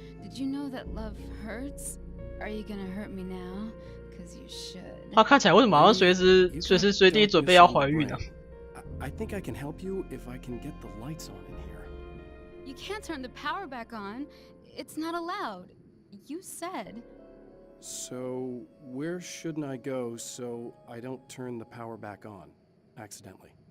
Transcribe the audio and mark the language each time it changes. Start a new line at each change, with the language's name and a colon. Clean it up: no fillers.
English: Did you know that love hurts? Are you gonna hurt me now? 'Cause you should.
Chinese: 他看起来为什么好像随时随地准备要怀孕呢？
English: I think I can help you if I can get the lights on in here. You can't turn the power back on. It's not allowed. You said. So, where shouldn't I go so I don't turn the power back on accidentally?